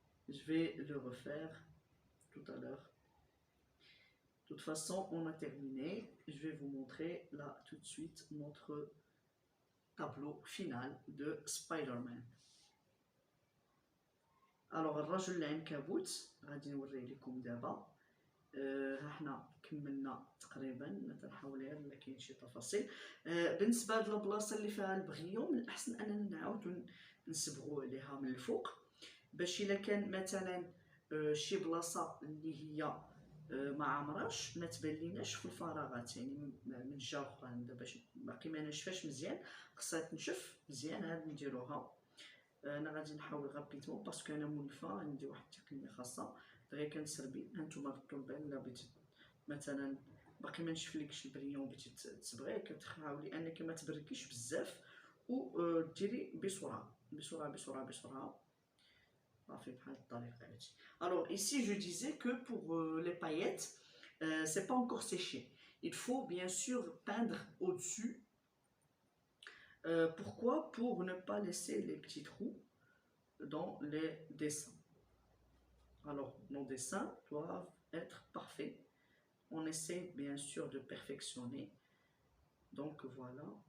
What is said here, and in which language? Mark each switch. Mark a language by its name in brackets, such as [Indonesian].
[French] Je vais le refaire tout à l'heure. De toute façon, on a terminé. Je vais vous montrer là tout de suite notre tableau final de Spider-Man. [Arabic] الوغ الرجل العنكبوت غادي نوريه لكم دابا. ها حنا كملنا تقريبا، مثلا نحاول غير الا كاين شي تفاصيل. بالنسبه لهاد البلاصه اللي فيها البغيوم، من الاحسن اننا نعاودو نصبغوا عليها من الفوق، باش الا كان مثلا شي بلاصه اللي هي ما عمراش ما تبان ليناش في الفراغات، يعني من جهه اخرى باش باقي ما نشفاش مزيان، خصها تنشف مزيان. هاد نديروها. انا غادي نحاول غابيدمون باسكو انا مولفه، عندي واحد التقنيه خاصه دغيا كنسربي. هانتوما كتبان الا بغيتي مثلا باقي ما نشفلكش البريون بغيتي تصبغيه، كتحاولي انك ما تبركيش بزاف و ديري بسرعه بسرعه بسرعه بسرعه صافي بحال الطريقه هادي. [French] Alors ici je disais que pour les paillettes c'est pas encore séché. Il faut bien sûr peindre au-dessus. Pourquoi? Pour ne pas laisser les petits trous dans les dessins. Alors, nos dessins doivent être parfaits. On essaie bien sûr de perfectionner. Donc voilà.